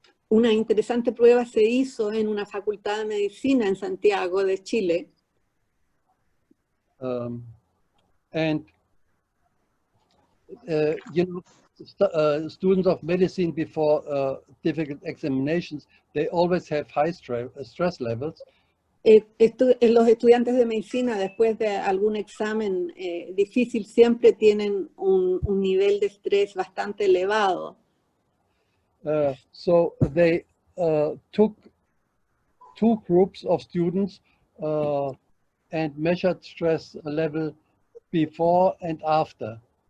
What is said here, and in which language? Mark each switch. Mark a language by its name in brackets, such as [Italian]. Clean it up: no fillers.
[Spanish] Una interesante prueba se hizo en una facultad de medicina en Santiago de Chile. [English] And you know, students of medicine before difficult examinations, they always have high stress levels. [Spanish] Los estudiantes de medicina después de algún examen difícil siempre tienen un nivel de estrés bastante elevado. [English] So they took 2 groups of students and measured stress level before and after.